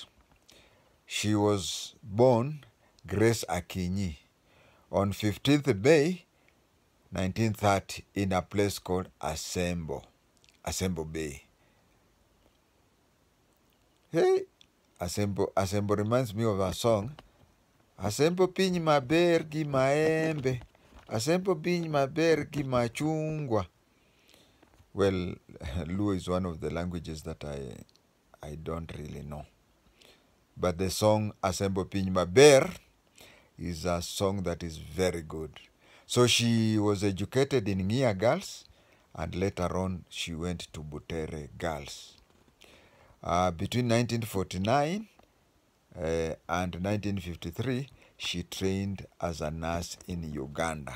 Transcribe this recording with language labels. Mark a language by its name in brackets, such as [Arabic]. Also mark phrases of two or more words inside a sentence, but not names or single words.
[English] She was born Grace Akinyi on 15th May 1930 in a place called Asembo Bay. Hey, Asembo reminds me of a song. [Luo (Kenya and Tanzania)] Asembo piny maber gi maembe. Asembo piny maber gi machungwa. [English] Well, Luo is one of the languages that I don't really know. But the song Asembo piny maber is a song that is very good. So she was educated in Ng'ia Girls, and later on she went to Butere Girls. Between 1949 and 1953, she trained as a nurse in Uganda.